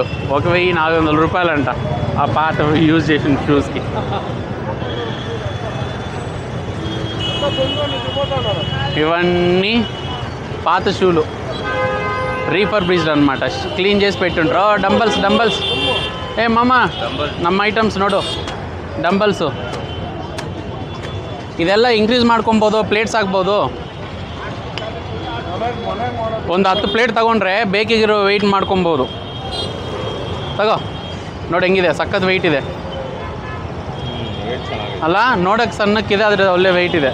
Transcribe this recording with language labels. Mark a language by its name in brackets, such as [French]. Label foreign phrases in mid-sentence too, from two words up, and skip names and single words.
[Telugu] 1,400 రూపాయలు అంట ఆ పాత యూజ్ చేసిన షూస్కి. ఇవన్నీ పాత షూలు, రీఫర్బిష్డ్ అనమాట, క్లీన్ చేసి పెట్టుంటారు. డంబల్స్ ఏ మామ, [Kannada] ನಮ್ಮ ಐಟಮ್ಸ್ ನೋಡು, ಡಂಬಲ್ಸು. ಇದೆಲ್ಲ ಇನ್ಕ್ರೀಸ್ ಮಾಡ್ಕೊಬೋದು, ಪ್ಲೇಟ್ಸ್ ಹಾಕ್ಬೋದು. ಒಂದು 10 ಪ್ಲೇಟ್ ತೊಗೊಂಡ್ರೆ ಬೇಕಿಗಿರೋ ವೆಯ್ಟ್ ಮಾಡ್ಕೊಬೋದು. ತಗೋ ನೋಡಿ, ಹೆಂಗಿದೆ, ಸಖತ್ ವೆಯ್ಟ್ ಇದೆ ಅಲ್ಲ, ನೋಡೋಕ್ಕೆ ಸಣ್ಣಕ್ಕಿದೆ, ಆದರೆ ಒಳ್ಳೆ ವೆಯ್ಟ್ ಇದೆ.